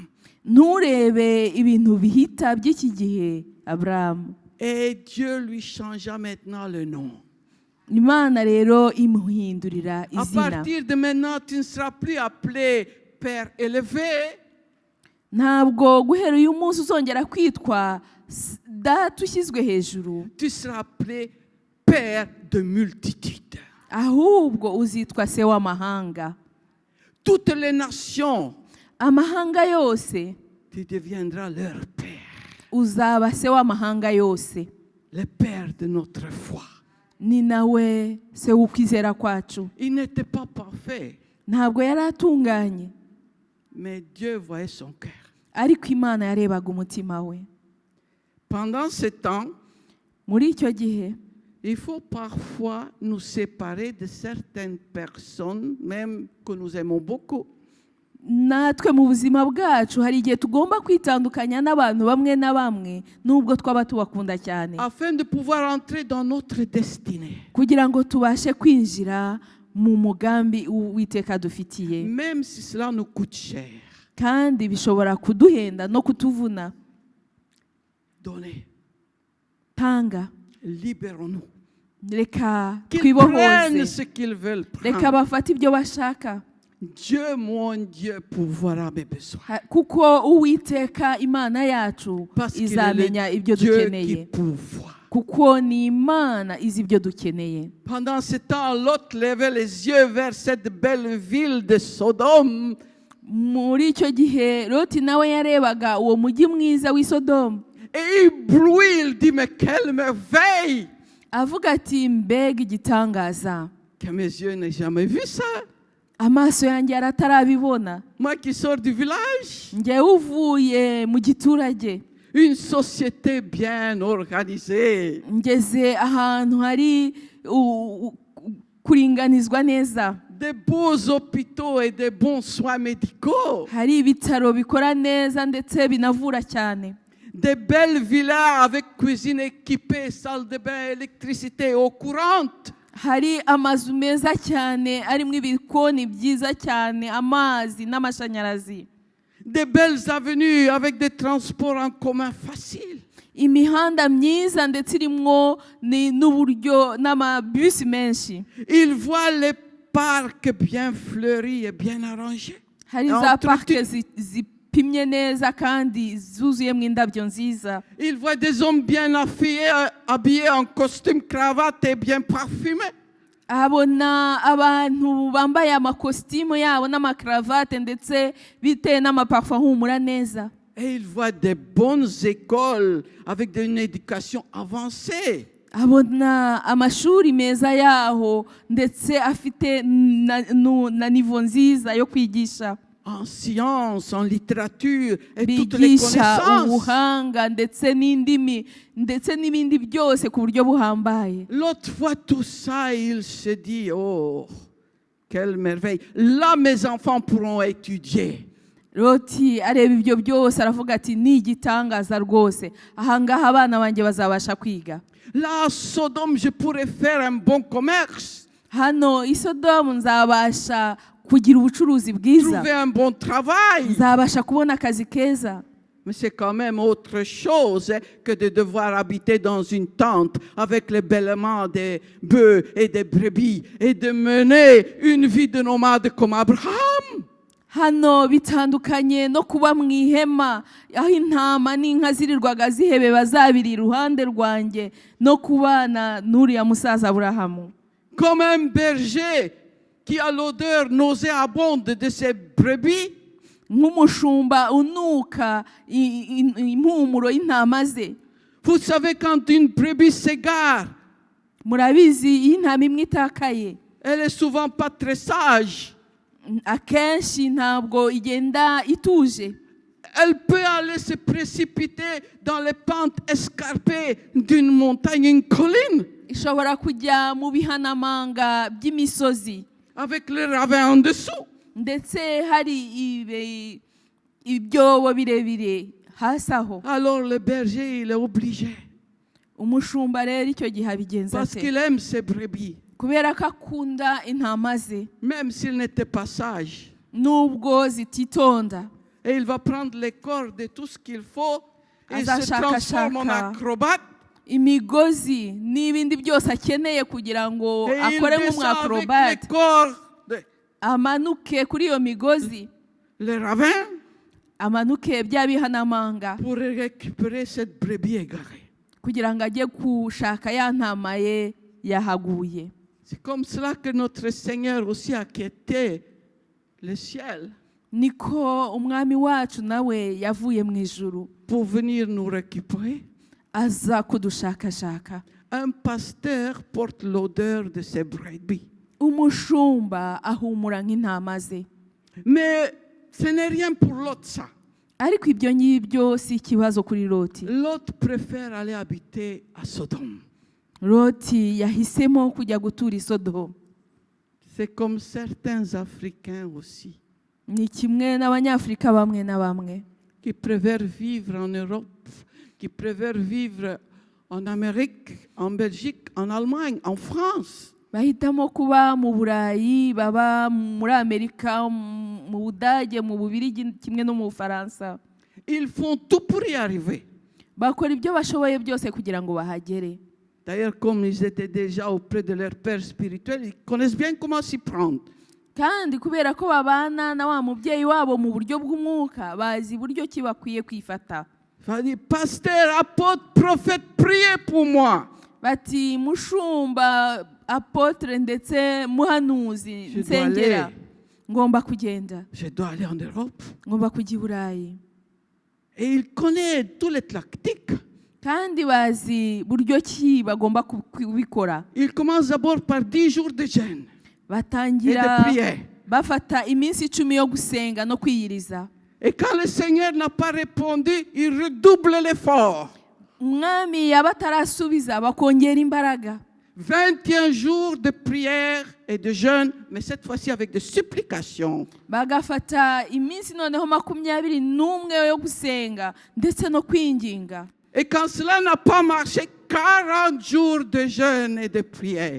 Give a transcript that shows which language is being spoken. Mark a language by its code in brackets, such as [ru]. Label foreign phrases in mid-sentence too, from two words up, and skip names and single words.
[rw] Nturebe ibintu bihita by'iki gihe Aburahamu. [fr] Et Dieu lui changea maintenant le nom. [rw] Imana rero imuhindurira [fr] À [rw] izina. [fr] partir de maintenant, tu ne seras plus appelé Père élevé, [rw] Ntabwo guhera uyu munsi uzongera kwitwa data ushyizwe hejuru, [fr] tu seras appelé Père de multitudes. [rw] ahubwo uzitwa se w'amahanga. [fr] Toutes les nations, [rw] Amahanga yose [fr] tu deviendras leur Père, [rw] uzaba se w'amahanga yose. [fr] le Père de notre foi. [rw] Ni nawe se w'ukwizera kwacu. [fr] Il n'était pas parfait, [rw] Ntabwo yari atunganye, [fr] mais Dieu voyait son cœur. [rw] ariko Imana yarebaga umutima we. [fr] Pendant ce temps, [rw] Muri icyo gihe [fr] Il faut parfois nous séparer de certaines personnes, même que nous aimons beaucoup. [rw] natwe mu buzima bwacu hari igihe tugomba kwitandukanya n'abantu bamwe na bamwe nubwo twaba tubakunda cyane [fr] Afin de pouvoir entrer dans notre destinée. [rw] kugira ngo tubashe kwinjira mu mugambi Uwiteka dufitiye [fr] Même si cela nous coûte cher. [rw] kandi bishobora kuduhenda no kutuvuna. [fr] Donnez. [rw] Tanga, [fr] Libérons-nous. [rw] reka [fr] Qu'ils prennent [rw] twibohoze, [fr] ce qu'ils veulent [rw] reka [fr] prendre. [rw] bafate ibyo bashaka. [fr] Dieu, mon Dieu, pourvoira mes besoins. [rw] Kuko Uwiteka Imana yacu [fr] Parce qu'il est [rw] izamenya [fr] le [rw] ibyo [fr] Dieu qui [rw] dukeneye, [fr] pourvoit. [rw] kuko ni Imana izi ibyo dukeneye. [fr] Pendant ce temps, Lot levait les yeux vers cette belle ville de Sodome. [rw] Muri icyo gihe Loti nawe yarebaga uwo mujyi mwiza w'i Sodomu, [fr] Et il bruit, il dit, mais quelle merveille! [rw] avuga ati mbega igitangaza, [fr] Que mes yeux n'aient jamais vu ça. [rw] amaso yanjye yaratarabibona. [fr] Moi qui sors du village, [rw] Njyewe uvuye mu giturage, [fr] une société bien organisée. [rw] ngeze ahantu hari kuringanizwa neza, [fr] Des beaux hôpitaux et des bons soins médicaux. [rw] hari ibitaro bikora neza ndetse binavura cyane, [fr] Des belles villas avec cuisine équipée, salle de bain, électricité, eau courante. [rw] hari amazu meza cyane arimo ibikoni byiza cyane, amazi n'amashanyarazi, [fr] Des belles avenues avec des transports en commun faciles. [rw] imihanda myiza ndetse irimo n'uburyo n'amabisi menshi, [fr] Il voit les parcs bien fleuris et bien arrangés. [rw] hari za parike zipimye neza kandi zuzuyemo indabyo nziza. [fr] Il voit des hommes bien habillés en costume, cravate et bien parfumés. [rw] abona abantu bambaye amakositimu yabo n'amakaravate ndetse biteye n'amapafu ahumura neza. [fr] Et il voit des bonnes écoles avec une éducation avancée. [rw] abona amashuri meza yaho ndetse afite na nivo nziza yo kwigisha, [fr] En sciences, en littérature et toutes les [rw] bigisha [fr] connaissances. [rw] ubuhanga ndetse n'indimi ndetse n'ibindi byose ku buryo buhambaye. [fr] L'autre voit tout ça et il se dit, oh, quelle merveille. Là, mes enfants pourront étudier. [rw] Loti areba ibyo byose aravuga ati ni igitangaza rwose, ahangaha abana banjye bazabasha kwiga. [fr] Là, à Sodome, je pourrais faire un bon commerce, [rw] Hano i Sodomu nzabasha kugira ubucuruzi bwiza, [fr] trouver un bon travail. [rw] nzabasha kubona akazi keza. [fr] Mais c'est quand même autre chose que de devoir habiter dans une tente avec les bêlements des bœufs et des brebis et de mener une vie de nomade comme Abraham. [rw] Hano bitandukanye no kuba mu ihema aho intama n'inka zirirwaga zihebe bazabiri iruhande rwanjye no kubana n'uriya musaza Aburahamu. [fr] Comme un berger qui a l'odeur nauséabonde de ses brebis, [rw] Nk'umushumba unuka impumuro y'intama ze. [fr] vous savez quand une brebis s'égare, [rw] Murabizi iyo intama imwe itakaye, [fr] elle est souvent pas très sage. [rw] akenshi ntabwo igenda ituje, [fr] Elle peut aller se précipiter dans les pentes escarpées d'une montagne, une colline, [rw] ishobora kujya mu bihanamanga by'imisozi [fr] avec le ravin en dessous. [rw] ndetse hari ibyobo birebire hasi aho. [fr] Alors le berger, il est obligé, [rw] Umushumba rero icyo gihe abigenza [fr] parce [rw] ate, [fr] qu'il aime ses brebis, [rw] kubera ko akunda intama ze [fr] même s'il n'était pas sage. [rw] nubwo zititonda. [fr] Et il va prendre les cordes et tout ce qu'il faut, et il se [rw] Azashaka [fr] transforme en [rw] shaka [fr] acrobate. [rw] imigozi n'ibindi byose akeneye kugira ngo [fr] Et il [rw] akore [fr] descend avec [rw] nk'umwakrobate, [fr] les cordes, [rw] amanuke kuri iyo migozi, [fr] les ravins, [rw] amanuke bya bihanamanga [fr] pour récupérer cette brebis égarée. [rw] kugira ngo ajye gushaka ya ntama ye yahaguye. [fr] C'est comme cela que notre Seigneur aussi a quitté le ciel [rw] Niko umwami wacu nawe yavuye mu ijuru [fr] pour venir nous récupérer. [rw] aza kudushakashaka. [fr] Un pasteur porte l'odeur de ses brebis. [rw] Umushumba ahumura nk'intama ze. [fr] Mais ce n'est rien pour l'autre ça. [rw] Ariko ibyo ngibyo si ikibazo kuri Loti. [fr] L'autre préfère aller habiter à Sodome. [rw] loti yahisemo kujya gutura i Sodomu. [fr] C'est comme certains Africains aussi, [rw] Ni kimwe n'Abanyafurika bamwe na bamwe [fr] qui préfèrent vivre en Europe, qui préfèrent vivre en Amérique, en Belgique, en Allemagne, en France. [rw] bahitamo kuba mu Burayi, baba muri Amerika, mu Budage, mu Bubiligi kimwe no mu Bufaransa. [fr] Ils font tout pour y arriver. [rw] Bakora ibyo bashoboye byose kugira ngo bahagere. [fr] D'ailleurs, comme ils étaient déjà auprès de leur père spirituel, ils connaissent bien comment s'y prendre. [rw] Kandi kubera ko babana na wa mubyeyi wabo mu buryo bw'umwuka, bazi buryo ki bakwiye kwifata. [fr] Il dit, pasteur, apôtre, prophète, priez pour moi. [rw] Bati mushumba, apotre ndetse muhanuzi, [fr] Je dois [rw] nsengera, [fr] aller. [rw] ngomba kugenda, [fr] Je dois aller en Europe. [rw] ngomba kujya i Burayi. [fr] Et il connaît toutes les tactiques. [rw] Kandi bazi buryo ki bagomba kubikora. [fr] Il commence d'abord par 10 jours de jeûne et [rw] Batangira [fr] de prière. [rw] bafata iminsi 10 yo gusenga no kwiyiriza. [fr] Et quand le Seigneur n'a pas répondu, il redouble l'effort. [rw] Umwami yaba atarasubiza bakongera imbaraga. [fr] 21 jours de prière et de jeûne, mais cette fois-ci avec des supplications. [rw] Bagafata iminsi noneho 21 yo gusenga ndetse no kwinginga. [fr] Et quand cela n'a pas marché, 40 jours de jeûne et de prière.